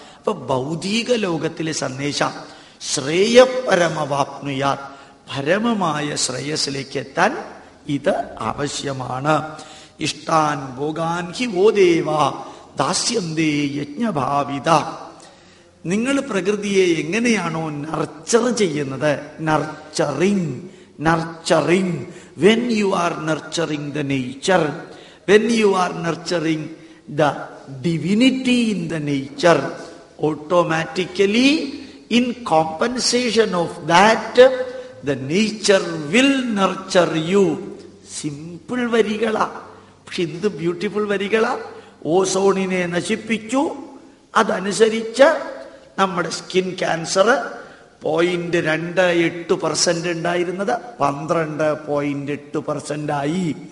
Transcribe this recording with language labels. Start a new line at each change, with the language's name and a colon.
Malayalam: അപ്പൊ ഭൗതിക ലോകത്തിലെ സന്ദേശം
Sanskrit: ശ്രേയപരമവാപ്നുയാത്,
Malayalam: പരമമായ ശ്രേയസിലേക്ക് എത്താൻ ഇത് ആവശ്യമാണ്.
Sanskrit: ഇഷ്ടാൻ ഭോഗാൻ ഹി വോ ദേവാ ദാസ്യന്തേ യജ്ഞഭാവിത.
Malayalam: നിങ്ങൾ പ്രകൃതിയെ എങ്ങനെയാണോ നർച്ചർ ചെയ്യുന്നത്, nurturing, nurturing.
English: When you are nurturing the nature, when you are nurturing the divinity in the nature, automatically in compensation of that the nature will nurture you.
Malayalam: Simple വരികളാ, പക്ഷെ എന്ത് ബ്യൂട്ടിഫുൾ വരികളാ. ഓസോണിനെ നശിപ്പിച്ചു, അതനുസരിച്ച് നമ്മുടെ സ്കിൻ ക്യാൻസർ 0.28% ഉണ്ടായിരുന്നത് 12.8% ആയി.